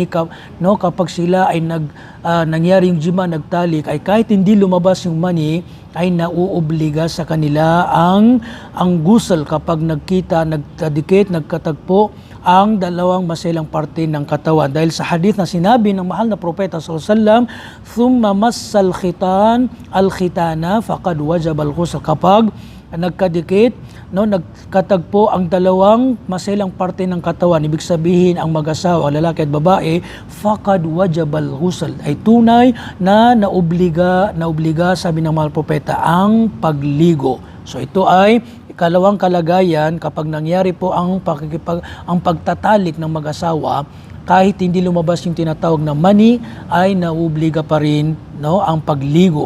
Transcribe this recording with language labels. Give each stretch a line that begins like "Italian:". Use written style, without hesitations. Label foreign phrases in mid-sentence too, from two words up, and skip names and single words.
Filipino: Kapag sila ay nangyaring jima, nagtalik, ay kahit hindi lumabas yung mani, ay nauobliga sa kanila ang ghusl kapag nagkadikit, nagkatagpo ang dalawang maselang parte ng katawan. Dahil sa hadith na sinabi ng mahal na propeta
Arabic: صلى الله عليه وسلم ثم مس الختان الختان فقد وجب الغسل,
Filipino: kapag nagkadikit, nagkatagpo ang dalawang maselang parte ng katawan, ibig sabihin ang mag-asawa, lalaki at babae,
Arabic: فقد وجب الغسل,
Filipino: ay tunay na naobliga, sabi ng mahal propeta, ang pagligo. So ito ay ikalawang kalagayan kapag nangyari po ang pagtatalik ng mag-asawa, kahit hindi lumabas yung tinatawag na mani, ay nauobliga pa rin ang pagligo.